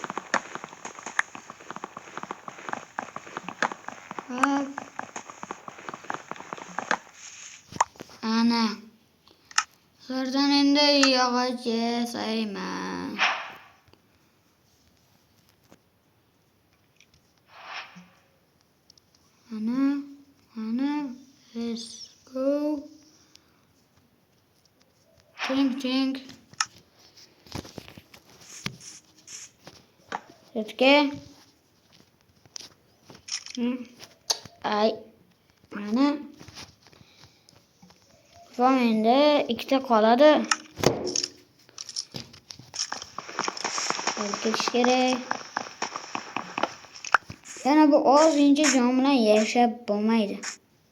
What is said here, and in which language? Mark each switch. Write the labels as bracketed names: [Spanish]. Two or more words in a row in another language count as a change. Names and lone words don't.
[Uzbek] Ana. Sirdan endi yog'och yasayman. Ana. [English] Let's go. Think. Let's go. [Uzbek] Ay. Mana. Endi ikkita qoladi. Ketish kerak. Yana bu ozgincha jon bilan yashab bo'lmaydi.